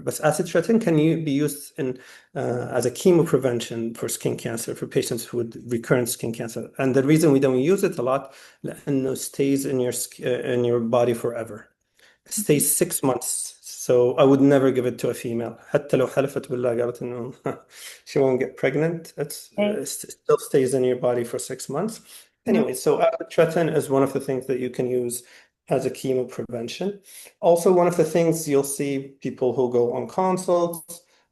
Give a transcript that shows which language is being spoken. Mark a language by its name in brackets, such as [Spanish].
[English] But acitretin can be used in as a chemo prevention for skin cancer for patients with recurrent skin cancer. And the reason we don't use it a lot, لأنه stays in your body forever. It stays 6 months. So I would never give it to a female. [Arabic] حتى لو حلفت بالله قالت إنه [English] she won't get pregnant. It still stays in your body for 6 months. Anyway, so acitretin is one of the things that you can use as a chemo prevention. Also, one of the things you'll see people who go on consults.